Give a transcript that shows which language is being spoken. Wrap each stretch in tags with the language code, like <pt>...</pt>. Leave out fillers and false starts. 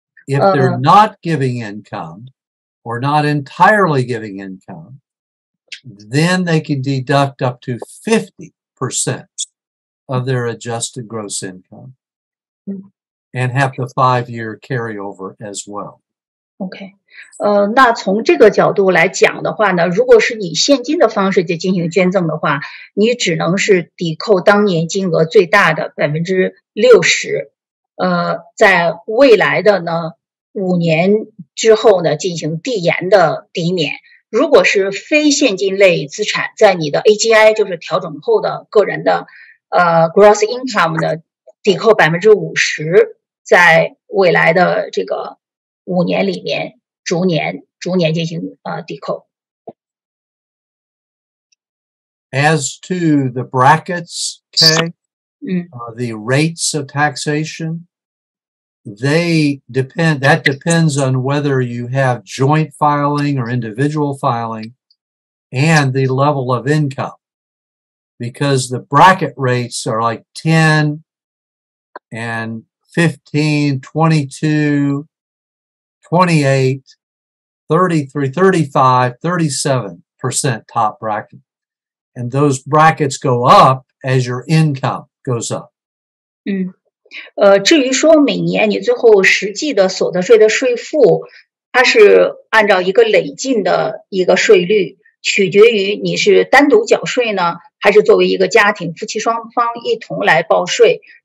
<en>If they're not giving income or not entirely giving income, then they can deduct up to 50% of their adjusted gross income and have the 5-year carryover as well.</en> <zh>OK， 那从这个角度来讲的话呢，如果是以现金的方式去进行捐赠的话，你只能是抵扣当年金额最大的60%，在未来的呢5年之后呢进行递延的抵免。如果是非现金类资产，在你的 AGI 就是调整后的个人的gross income 呢，抵扣50%，在未来的这个5年里面逐年进行抵扣。</zh> <en>As to the brackets, okay, the rates of taxation, they depend. That depends on whether you have joint filing or individual filing, and the level of income, because the bracket rates are like 10 and 15, 22, 28, 33, 35, 37% top bracket. And those brackets go up as your income goes up.</en> <zh>至于说每年你最后实际的所得税的税负，它是按照一个累进的一个税率，取决于你是单独缴税呢，还是作为一个家庭夫妻双方一同来报税。</zh>